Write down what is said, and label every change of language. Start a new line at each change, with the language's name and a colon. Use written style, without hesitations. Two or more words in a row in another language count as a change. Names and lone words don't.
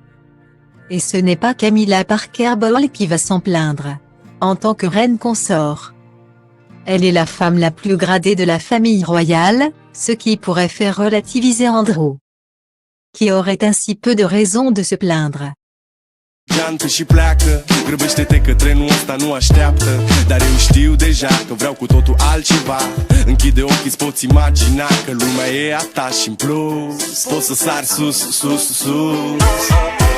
French: Et ce n'est pas Camilla Parker Bowles qui va s'en plaindre. En tant que reine consort, elle est la femme la plus gradée de la famille royale, ce qui pourrait faire relativiser Andrew, qui aurait ainsi peu de raisons de se plaindre.
Romanian: Geantă și pleacă, grăbește-te că trenul ăsta nu așteaptă. Dar eu știu deja că vreau cu totul altceva. Închide ochii, îți poți imagina că lumea e a ta și în plus poți să sari sus, sus, sus.